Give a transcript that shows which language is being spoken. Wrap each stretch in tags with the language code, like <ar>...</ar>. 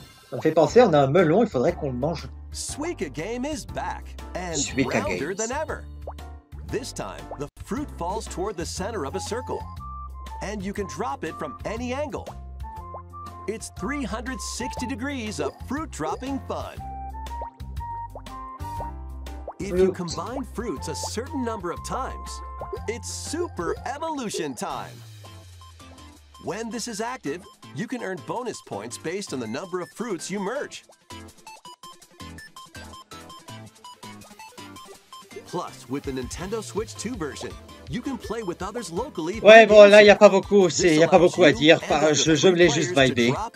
<fr>Ça me fait penser, on a un melon, il faudrait qu'on le mange.</fr> <en>Suika Game is back and Suika rounder Games. than ever. This time, the fruit falls toward the center of a circle, and you can drop it from any angle. It's 360 degrees of fruit dropping fun. If you combine fruits a certain number of times, it's Super Evolution time. When this is active, you can earn bonus points based on the number of fruits you merge. Plus, with the Nintendo Switch 2 version, you can play with others locally.</en> <fr>Ouais, bon, là, il n'y a pas beaucoup, à dire. Je l'ai juste vibé.</fr>